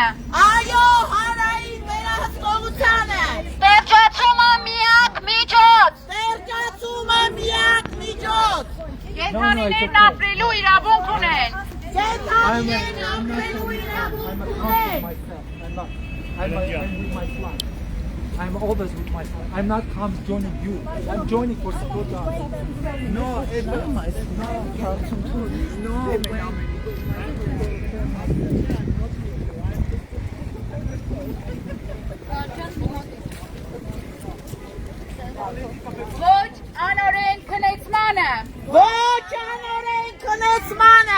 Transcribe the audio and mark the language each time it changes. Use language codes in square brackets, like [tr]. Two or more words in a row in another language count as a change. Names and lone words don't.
[hy] Այո, հանրային վերահսկողությանը։ Ստեղծացումը միակ միջոց։ Ստեղծացումը միակ միջոց։ Կենդանիներն ապրելու իրավունք ունեն։ Կենդանիներն ապրելու իրավունք ունեն։ [en] I'm with my flag. I'm always with my flag. I'm not come joining you. I'm joining for support. No, it's not my. [hy] Ոչ անօրեն քնեցմանը։ Ոչ անօրեն քնեցմանը։